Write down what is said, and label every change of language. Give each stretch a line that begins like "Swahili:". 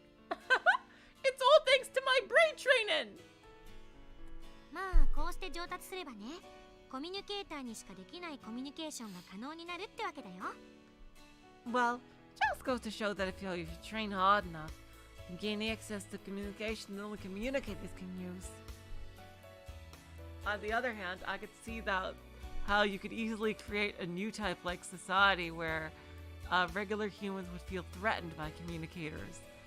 English: It's all thanks to my brain training!
Japanese: まあ、こうして上達すればね、コミュニケーターにしかできないコミュニケーションが可能になるってわけだよ。
English: Well, just goes to show that if you train hard enough, you gain access to communication that only communicators can use. On the other hand, I could see that how you could easily create a new type like society where regular humans would feel threatened by communicators.